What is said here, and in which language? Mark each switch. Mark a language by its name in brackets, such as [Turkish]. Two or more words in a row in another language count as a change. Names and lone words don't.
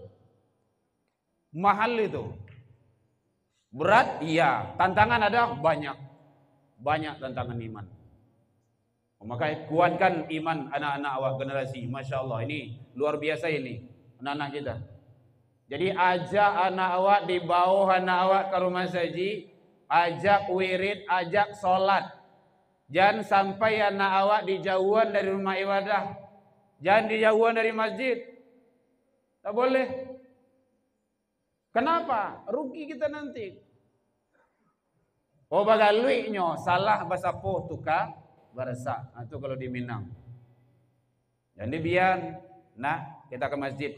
[Indonesian] Mahal itu. Berat? Iya. Tantangan ada? Banyak. Banyak tantangan iman. Makanya kuatkan iman anak-anak awak generasi. [Arabic] ما شاء الله, [Indonesian] ini luar biasa ini. Anak-anak kita. Jadi ajak anak awak, dibawa anak awak ke rumah saji, ajak wirid, ajak solat. Jangan sampai anak awak dijauhan dari rumah ibadah. Jangan dijauhan dari masjid. Tak boleh. Kenapa? Rugi kita nanti. [Minangkabau] Oh bagaluinya salah bahasa po tukar barasa. [Indonesian] Itu kalau di Minang. Jadi biar nak kita ke masjid.